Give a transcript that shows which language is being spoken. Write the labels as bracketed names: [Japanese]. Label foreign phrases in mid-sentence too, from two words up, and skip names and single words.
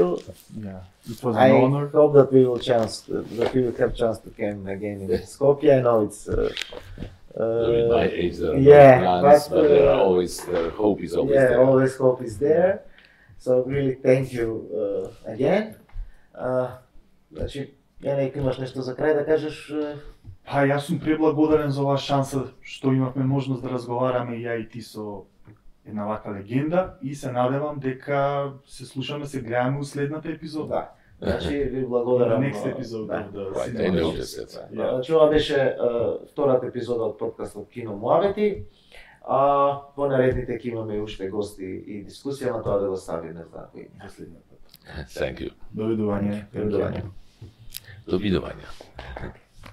[English] Yeah. It was I an honor. hope that we will have chance to come again in Skopje. I know it's. With my age, there are yeah, no plans, but, but there are always, their hope is always there. always hope is there. So really thank you again. [Macedonian] Значи, Јане, ако имаш нешто за крај да кажеш? Па јас сум преблагодарен за оваа шанса што имавме можност да разговараме ја и ти со една вака легенда и се надевам дека се слушаме, се гледаме у следната епизода. Да. Значи ви благодарам. [English] Next episode of the Right, I cinema. noticed it. [Macedonian] Значи ова беше втората епизода од подкастот Кино Муавети. По наредните ќе имаме уште гости и дискусија на тоа да го ставиме за последниот пат. [English] Thank you. [Macedonian] Довидување. Довидување. Довидување.